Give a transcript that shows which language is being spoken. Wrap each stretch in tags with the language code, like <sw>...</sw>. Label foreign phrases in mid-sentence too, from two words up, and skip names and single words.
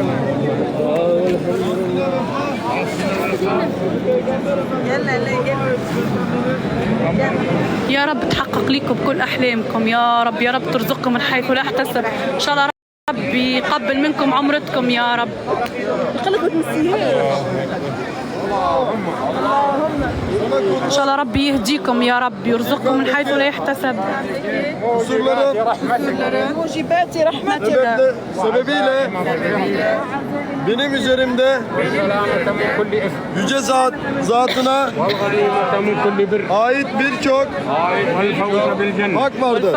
<ar>يا رب تحقق لكم كل أحلامكم يا رب، يا رب ترزقكم من حيث لا احتسب. إن شاء الله ربي يقبل منكم عمرتكم يا رب. إن شاء الله ربي يهديكم يا رب، يرزقكم من حيث لا يحتسب. موجبات رحمتنا.</ar> <tr>Sebebiyle benim üzerimde yüce zatına ait birçok hak vardır.</tr>